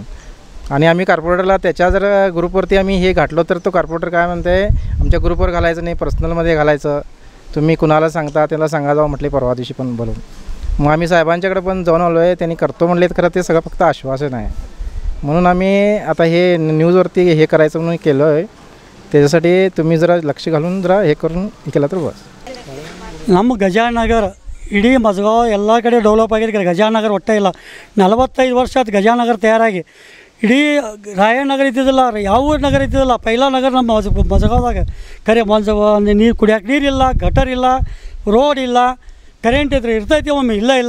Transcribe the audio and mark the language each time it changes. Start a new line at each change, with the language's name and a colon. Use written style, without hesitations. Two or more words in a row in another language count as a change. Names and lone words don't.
Marathi: आणि आम्ही कॉर्पोरेटरला त्याच्या जर ग्रुपवरती आम्ही हे घातलो तर तो कॉर्पोरेटर काय म्हणते, आमच्या ग्रुपवर घालायचं नाही, पर्सनलमध्ये घालायचं, तुम्ही कुणाला सांगता त्याला सांगा जावं म्हटले परवा दिवशी पण बोलून। मग आम्ही साहेबांच्याकडे पण जाऊन आलो आहे, त्यांनी करतो म्हणलेत, खरं ते सगळं फक्त आश्वासन आहे। म्हणून आम्ही आता हे न्यूजवरती हे करायचं म्हणून केलं आहे। त्याच्यासाठी तुम्ही जरा लक्ष घालून जरा हे करून केलं तर बस।
Kannada: ನಮ್ಮ ಗಜಾನನಗರ ಇಡೀ ಮಜಗಾವ್ ಎಲ್ಲ ಕಡೆ ಡೆವಲಪ್ ಆಗಿದೆ। ಗಜಾನನಗರ ಒಟ್ಟೆ ಇಲ್ಲ, 45 ವರ್ಷ ಆಯ್ತು ಗಜಾನನಗರ ತಯಾರಾಗಿ। ಇಡೀ ರಾಯನಗರ ಇದ್ದಿದ್ದಿಲ್ಲ, ಯಾವ ನಗರ ಇದ್ದಿದ್ದಿಲ್ಲ, ಪೈಲಾ ನಗರ ನಮ್ಮ ಮಜಗಾವ್ದಾಗ ಕರೆ ನೀರು ಕುಡಿಯೋಕೆ ನೀರಿಲ್ಲ, ಗಟರ್ ಇಲ್ಲ, ರೋಡ್ ಇಲ್ಲ, ಕರೆಂಟ್ ಇದ್ರೆ ಇರ್ತೈತಿ, ಒಮ್ಮೆ ಇಲ್ಲ।